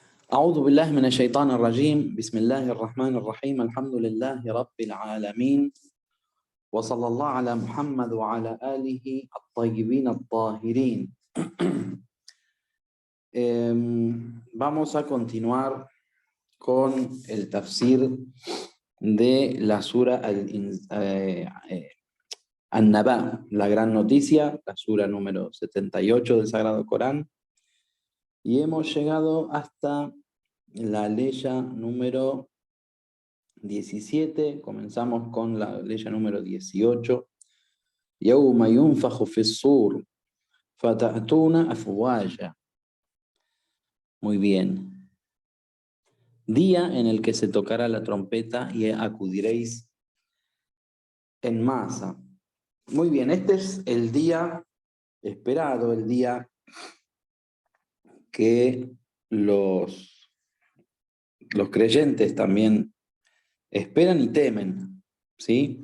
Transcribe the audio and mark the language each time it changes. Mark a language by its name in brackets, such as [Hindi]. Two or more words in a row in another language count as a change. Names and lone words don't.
[Arabic] أعوذ بالله من الشيطان الرجيم بسم الله الرحمن الرحيم الحمد لله رب العالمين وصلى الله على محمد وعلى آله الطيبين الطاهرين. [Spanish] Vamos a continuar con el tafsir de la sura An-Naba, la gran noticia, la sura número 78 del Sagrado Corán, y hemos llegado hasta la leya número 17, comenzamos con la leya número 18. [Arabic] يَوْمَ يُنْفَخُ فِي الصُّورِ فَتَأْتُونَ أَفْوَاجًا. [Spanish] Muy bien. Día en el que se tocará la trompeta y acudiréis en masa. Muy bien, este es el día esperado, el día que los creyentes también esperan y temen, ¿sí?